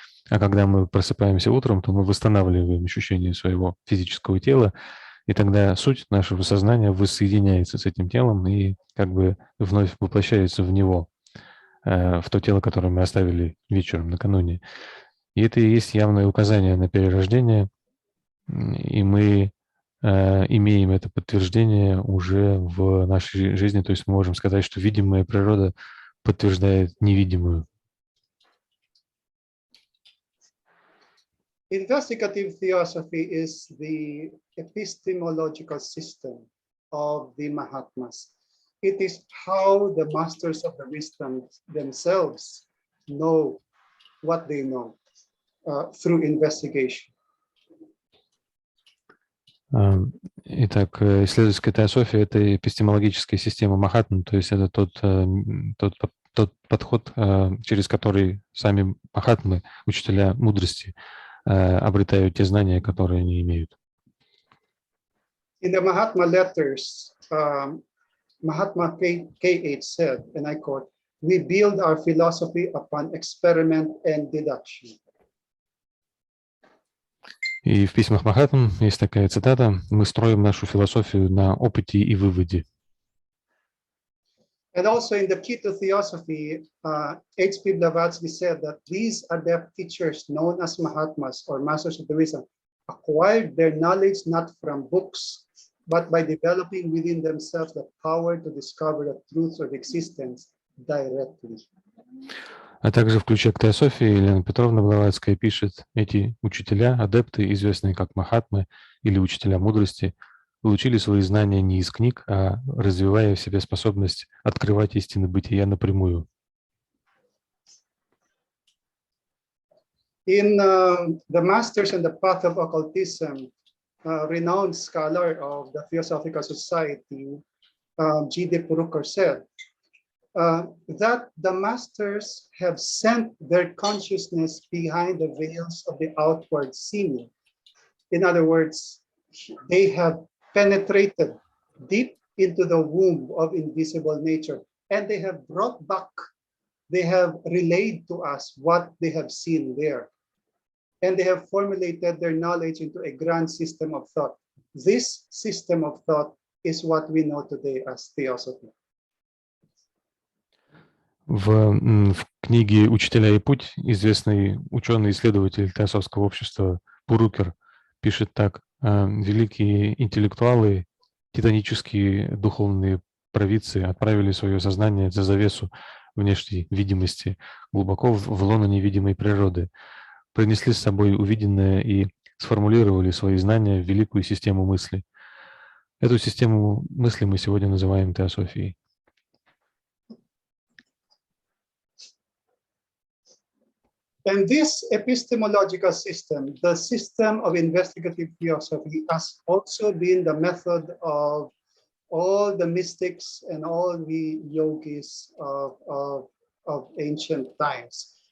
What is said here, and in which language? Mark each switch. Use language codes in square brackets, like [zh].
[ru] А когда мы просыпаемся утром, то мы восстанавливаем ощущение своего физического тела, и тогда суть нашего сознания воссоединяется с этим телом и как бы вновь воплощается в него, в то тело, которое мы оставили вечером накануне. И это и есть явное указание на перерождение, И мы имеем это подтверждение уже в нашей жизни, то есть мы можем сказать, что видимая природа подтверждает невидимую. [en] Investigative theosophy is the epistemological system of the Mahatmas. It is how the masters of the wisdom themselves know what they know through investigation. [ru] Итак, исследовательская теософия — это эпистемологическая система Махатм, то есть это тот подход, через который сами Махатмы, учителя мудрости, обретают те знания, которые они имеют. [en] In the Mahatma letters, Mahatma K.H. said, and I quote, "We build our philosophy upon experiment and deduction." [ru] И в письмах Махатм есть такая цитата: «Мы строим нашу философию на опыте и выводе». [en] And also in the Key to Theosophy, H.P. Blavatsky said that these adept teachers known as Mahatmas or Masters of the Wisdom acquired their knowledge not from books, but by developing within themselves the power to discover the truths of existence directly. [ru] А также в ключе к теософии Елена Петровна Блаватская пишет: эти учителя, адепты, известные как Махатмы или учителя мудрости, получили свои знания не из книг, а развивая в себе способность открывать истины бытия напрямую. [en] In The Masters and the Path of Occultism, renowned scholar of the Theosophical Society, G.D. Purukar said that the masters have sent their consciousness behind the veils of the outward seeming. In other words, they have penetrated deep into the womb of invisible nature, and they have brought back, they have relayed to us what they have seen there. And they have formulated their knowledge into a grand system of thought. This system of thought is what we know today as theosophy. [ru] В книге «Учителя и путь» известный ученый-исследователь теософского общества Пурукер пишет так: «Великие интеллектуалы, титанические духовные провидцы отправили свое сознание за завесу внешней видимости глубоко в лоно невидимой природы, принесли с собой увиденное и сформулировали свои знания в великую систему мысли. Эту систему мысли мы сегодня называем теософией». [en] And this epistemological system, the system of investigative theosophy, has also been the method of all the mystics and all the yogis of ancient times.